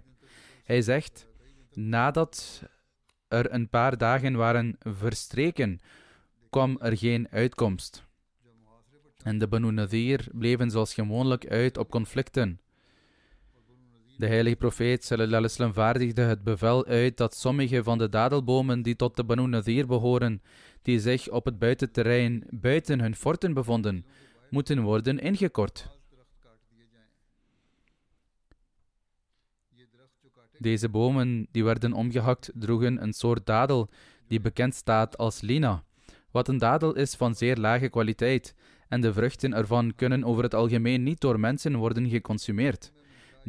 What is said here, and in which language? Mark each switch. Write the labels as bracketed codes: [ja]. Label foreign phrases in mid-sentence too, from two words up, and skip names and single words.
[nl] Hij zegt: nadat er een paar dagen waren verstreken, kwam er geen uitkomst. En de Banu Nadir bleven zoals gewoonlijk uit op conflicten. De heilige profeet [ar] صلى الله عليه وسلم [nl] vaardigde het bevel uit dat sommige van de dadelbomen die tot de Banu Nadir behoren, die zich op het buitenterrein buiten hun forten bevonden, moeten worden ingekort. Deze bomen die werden omgehakt droegen een soort dadel die bekend staat als lina, wat een dadel is van zeer lage kwaliteit en de vruchten ervan kunnen over het algemeen niet door mensen worden geconsumeerd.